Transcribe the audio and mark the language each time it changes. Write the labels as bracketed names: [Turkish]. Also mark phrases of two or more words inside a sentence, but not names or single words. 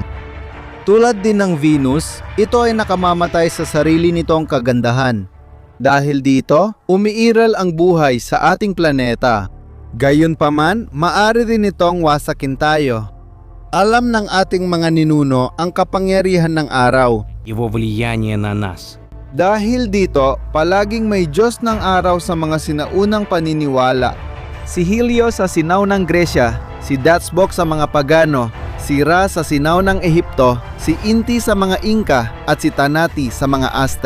[Filipino] Tulad din ng Venus, ito ay nakamamatay sa sarili nitong kagandahan. Dahil dito, umiiral ang buhay sa ating planeta. Gayunpaman, maari din itong wasakin tayo. Alam ng ating mga ninuno ang kapangyarihan ng araw. [Russian] его влияние на нас. [Filipino] Dahil dito, palaging may Diyos ng araw sa mga sinaunang paniniwala. Si Helios sa sinaw ng Gresya, si Datsbok sa mga Pagano, si Ra sa sinaw ng Ehipto, si Inti sa mga Inca at si Tanati sa mga Aztec.